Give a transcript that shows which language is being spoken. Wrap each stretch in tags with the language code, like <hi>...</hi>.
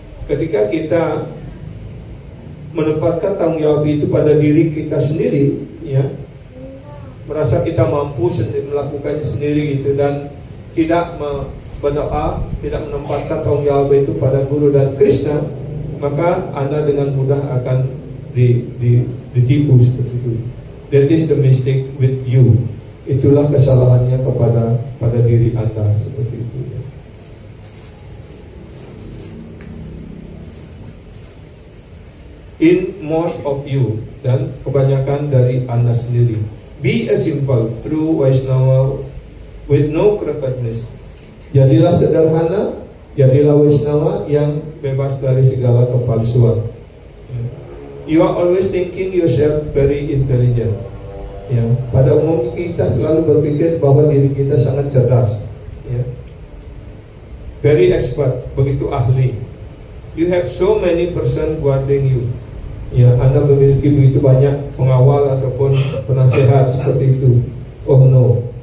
<id>Ketika kita menempatkan tanggung jawab itu pada diri kita sendiri, ya, merasa kita mampu melakukannya sendiri, gitu, dan tidak berdoa, tidak menempatkan tanggung jawab itu pada Guru dan Krishna, maka Anda dengan mudah akan ditipu seperti itu.</id> <en>That is the mistake with you.</en> <id>Itulah kesalahannya pada diri Anda seperti itu.</id> <en>In most of you,</en> <id>dan kebanyakan dari Anda sendiri,</id> <en>be a simple, true Vaishnava with no crookedness.</en> <id>Jadilah sederhana, jadilah Vaishnava yang bebas dari segala kepalsuan.</id> <en>You are always thinking yourself very intelligent.</en> <id>Ya, pada umumnya kita selalu berpikir bahwa diri kita sangat cerdas. Ya.</id> <en>Very expert,</en> <id>begitu ahli.</id> <en>You have so many person guarding you.</en> <id>Ya, Anda memiliki begitu banyak pengawal ataupun penasehat seperti itu.</id> <en>Oh no.</en>